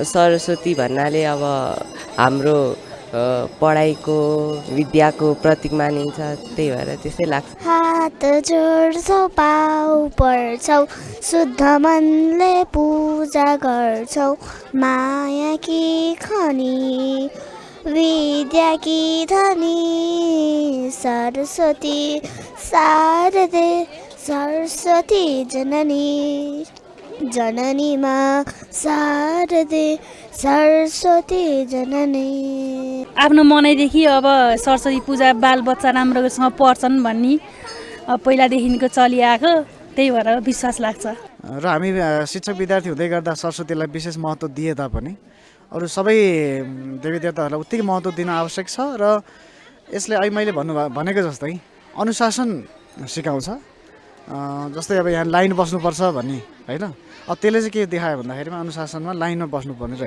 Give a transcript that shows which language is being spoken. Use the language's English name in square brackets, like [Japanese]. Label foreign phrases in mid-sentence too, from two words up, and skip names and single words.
[Nepali] सरस्वती भन्नाले अब हाम्रो पढाइको विद्याको प्रतीक मानिन्छ, त्यही भएर त्यस्तै लाग्छ। हात जोड्छौ, पाउ पर्छौ, शुद्ध मनले पूजा गर्छौ, [Hindi] माया कि खनी विद्या की धनी सरस्वती शारदे सरस्वती जननी जननी माँ शारदे सरस्वती जननी। [Nepali] आफ्नो मनैदेखि अब सरस्वती पूजा बालबच्चा राम्रोसँग पढ्छन् भन्ने पहिलादेखिको चलिआएको, त्यही भएर विश्वास लाग्छ। र हामी शिक्षक विद्यार्थी हुँदै गर्दा सरस्वतीलाई विशेष महत्त्व दिए तापनि अरू सबै देवी देवताहरूलाई उत्तिकै महत्त्व दिन आवश्यक छ र यसले अहिले मैले भनेको जस्तै अनुशासन सिकाउँछ जस्तै अब यहाँ लाइन बस्नुपर्छ भन्ने होइन, अब त्यसले चाहिँ के देखायो भन्दाखेरिमा अनुशासनमा लाइनमा बस्नुपर्ने रहेछ।